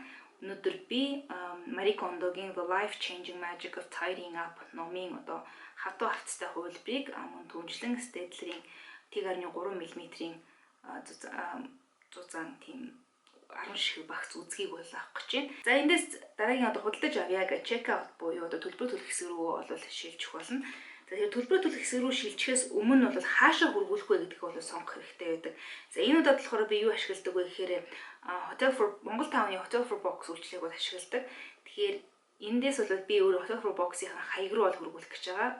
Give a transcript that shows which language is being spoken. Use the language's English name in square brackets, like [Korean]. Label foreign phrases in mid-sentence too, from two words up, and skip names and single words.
[Mongolian] Өнөөдөр би Marie Kondoгийн The Life-Changing Magic of Tidying Up номын хатуу хавцтай хувилбарыг мөн түншлэн Staedtler-ийн 1.3 мм-ийн зузаан тийм 10 ширхэг багц үзгийг бол авах гэж байна. За эндээс дараагийн худалдаж авъя гэж [English] check out [Mongolian] буюу төлбөр төлөх хэсэг рүү бол шилжих болно. Тэгэхээр төлбөр төлөх хэсэг рүү шилжихээс өмнө бол хаашаа хөрвүүлэх вэ гэдгийг бол сонгох хэрэгтэй байдаг. За энэ удаад болохоор би юу ашигладаг вэ гэхээр Монгол Тауны Hotel for Box үйлчлэгийг бол ашигладаг. Тэгэхээр эндээс бол би өөр Hotel for Box-ийн хаяг руу бол хөрвүүлэх гэж байгаа.